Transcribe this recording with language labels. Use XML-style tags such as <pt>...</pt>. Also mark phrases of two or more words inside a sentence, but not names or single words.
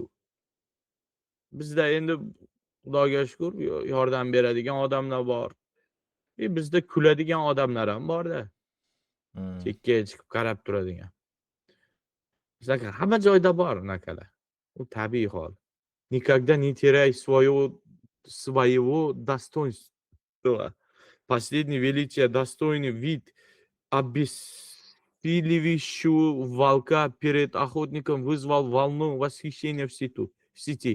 <uz>Bizda endi Xudoga shukr yordam beradigan odamlar bor. Bizda kuladigan odamlar ham bor-da. Chekkaga chiqib qarab turadigan. Bizda hamma joyda bor unaqalar. U tabiiy hol.</uz> <ru>Никогда не теряй своего достоинства. Последний величие, достойный вид, обессиливающего волка перед охотником вызвал волну восхищения в сети.</ru>